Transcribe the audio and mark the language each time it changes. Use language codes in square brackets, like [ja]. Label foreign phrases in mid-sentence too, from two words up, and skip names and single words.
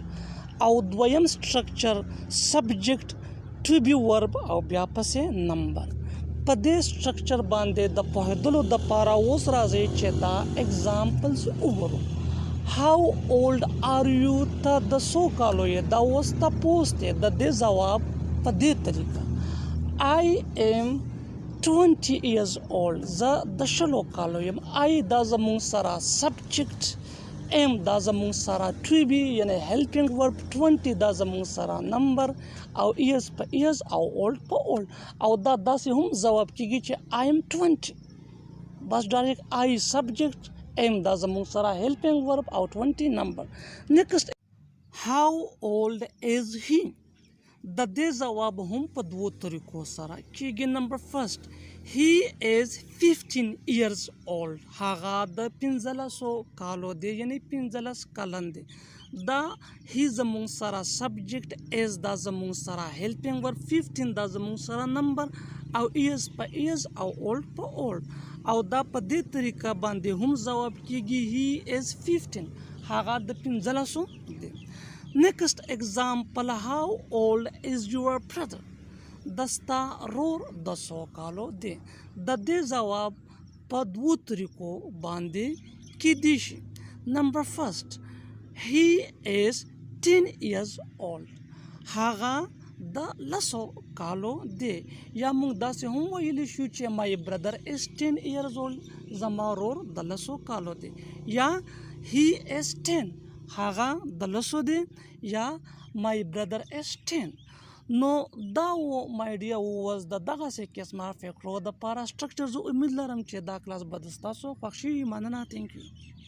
[ps] او دویم [en] structure subject to be verb [ps] او بیا پسې نمبر. په دې سټرکچر باندې د پوهېدلو دپاره اوس راځي چې دا اگزامپلز وګورو. [en] how old are you, [ps] ته د څو کالو یې؟ دا اوس تپوس دی. د دې ځواب په دې طریقه [en] I am 20 years old, [ps] زه د 20 کالو یم. آی دا زمونږ سره سبجیکټ، ایم دا زمونږ سره ټو بی یعنی [en] helping verb, [ps] 20 دا زمونږ سره نمبر او ایز په ایز او اولد په اولد. او دا داسې هم ځواب کیږي چې [en] I am 20, [ps] بس [en] direct I subject, [ps] ایم دا زمونږ سره [en] helping verb [ps] او 20 نمبر. [en] next how old is he, [ps] د دې ځواب هم په دوو طریقو سره کیږي. [en] number first, he is 15 years old, [ps] هغه د 15 کالو دی یعنی 15 کلن دی. دا هی زمونږ سره سبجیکټ، از دا زمونږ سره [en] helping verb, [ps] 15 دا زمونږ سره نمبر او ایز په ایز او اولد په اولد. او دا په دې طریقه باندې هم ځواب کیږي [en] he is 15, [ps] هغه د 15 دی. [en] next example how old is your brother, [ps] د ستا رور د 100 کالو دی. د دې ځواب په دوو طریقو باندې کیدی شي. [en] number first, he is 10 years old, [ps] هغه د 10 کالو دی. یا موږ داسې هم ویلی شو چې [en] my brother is 10 years old, [ps] زما رور د 10 کالو دی. [en] یا he is 10, [ps] هغه د 10 دی. [en] یا my brother is 10. [ps] نو دا و مای ډیر واز د دغسې قسمه فکرو دپاره سټرکچر. زه امید لرم چې دا کلاس به د ستاسو خوښ شي. [en] مننه، thank you.